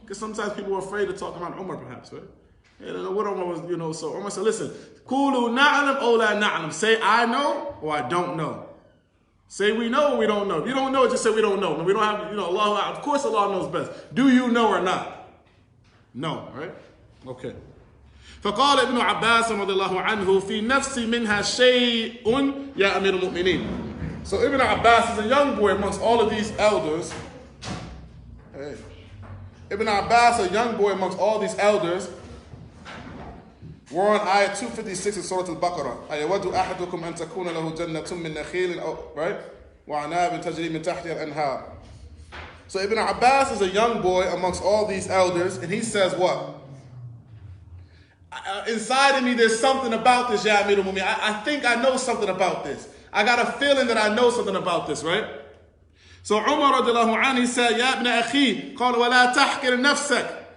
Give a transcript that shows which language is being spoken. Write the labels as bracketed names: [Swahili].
[English] Because sometimes people are afraid to talk about Umar, perhaps, right? And what Umar was, so Umar said, listen, [Arabic] Kulu na'lam o la na'lam. [English] Say I know or I don't know. Say we know or we don't know. If you don't know, just say we don't know. We don't have, Allah, of course Allah knows best. Do you know or not? No, right? Okay. [Arabic] فقال ابن عباس رضي الله عنه في نفسي منها شيء يا أمير المؤمنين. [English] So Ibn Abbas is a young boy amongst all of these elders. Hey. Ibn Abbas, a young boy amongst all these elders. We're on ayah 256 in Surah Al-Baqarah. [Arabic] أَيَوَدُّ أَحَدُكُمْ أَن تَكُونَ لَهُ جَنَّةٌ مِّن نَخِيلٍ, right? وَعَنَابٍ تَجْرِي مِن تَحْتِهَا الْأَنْهَارُ. [English] So Ibn Abbas is a young boy amongst all these elders, and he says what? Inside of me, there's something about this, Ya Amir al-Mu'minin. I think I know something about this. I got a feeling that I know something about this, right? So Umar radiallahu anhu, he said, [Arabic] Ya ibn akhi, قال وَلَا تَحْكِرْ نَفْسَكَ.